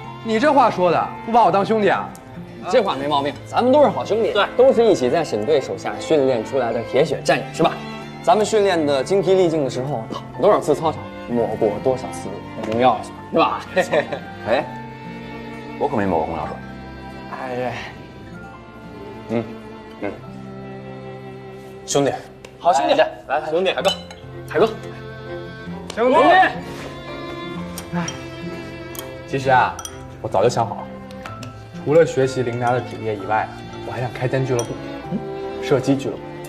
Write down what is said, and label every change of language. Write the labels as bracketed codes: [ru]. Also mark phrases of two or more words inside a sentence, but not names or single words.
[zh] 你這話說的，不把我當兄弟啊？這話沒毛病，咱們都是好兄弟，對，都是一起在沈隊手下訓練出來的鐵血戰友，是吧？咱們訓練的精疲力盡的時候，跑多少次操場？抹過多少次紅藥水，是吧？哎，我可沒抹過紅藥水。哎，兄弟，好兄弟，来，兄弟，海哥，海哥，兄弟。哎，其实啊，我早就想好了，除了学习林家的主业以外，我还想开间俱乐部，射击俱乐部。